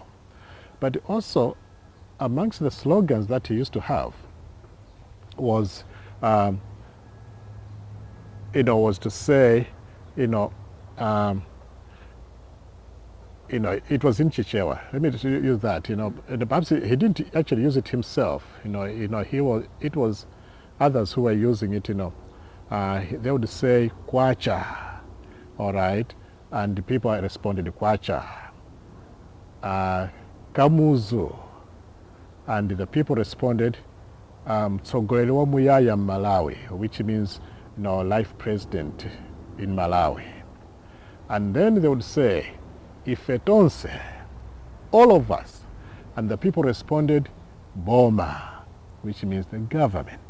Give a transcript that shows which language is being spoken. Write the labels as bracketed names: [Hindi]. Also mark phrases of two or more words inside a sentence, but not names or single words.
[English] But also, amongst the slogans that he used to have, was, was to say, it was in Chichewa. Let me just use that. And perhaps he didn't actually use it himself. It was others who were using it. They would say kwacha, all right, and the people responded kwacha, kamuzu, and the people responded [Nyanja] Mtsogoleli wa Muyaya [English] Malawi, which means life president in Malawi. And then they would say Ifetonse, all of us, and the people responded Boma, which means the government.